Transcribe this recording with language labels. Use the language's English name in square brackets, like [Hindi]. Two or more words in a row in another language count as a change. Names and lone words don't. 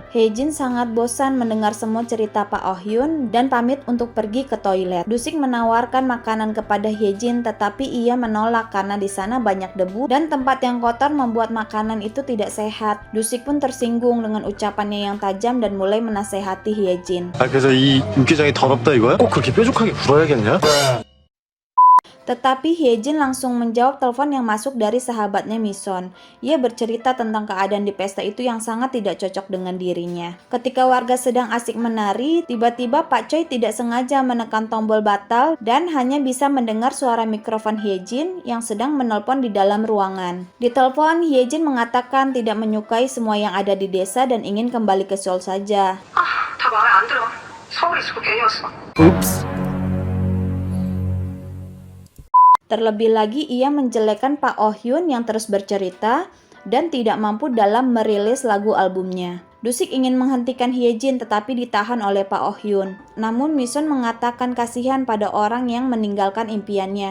[Indonesian] Hyejin sangat bosan mendengar semua cerita Pak Oh Hyun dan pamit untuk pergi ke toilet. Dusik menawarkan makanan kepada Hyejin tetapi ia menolak karena di sana banyak debu dan tempat yang kotor membuat makanan itu tidak sehat. Dusik pun tersinggung dengan ucapannya yang tajam dan mulai menasehati Hyejin. [Korean] 그래서 이 육개장이 더럽다 이거야? 꼭 그렇게 뾰족하게 굴어야겠냐? [Indonesian] Tetapi Hyejin langsung menjawab telepon yang masuk dari sahabatnya Mison. Ia bercerita tentang keadaan di pesta itu yang sangat tidak cocok dengan dirinya. Ketika warga sedang asik menari, tiba-tiba Pak Choi tidak sengaja menekan tombol batal dan hanya bisa mendengar suara mikrofon Hyejin yang sedang menelpon di dalam ruangan. Di telepon, Hyejin mengatakan tidak menyukai semua yang ada di desa dan ingin kembali ke Seoul saja. [Korean] 다 마음에 안 들어. 서울에 있고 괜히 왔어. Oops. [Indonesian] Terlebih lagi ia menjelekkan Pak Oh Hyun yang terus bercerita dan tidak mampu dalam merilis lagu albumnya. Dusik ingin menghentikan Hyejin tetapi ditahan oleh Pak Oh Hyun. Namun Mison mengatakan kasihan pada orang yang meninggalkan impiannya.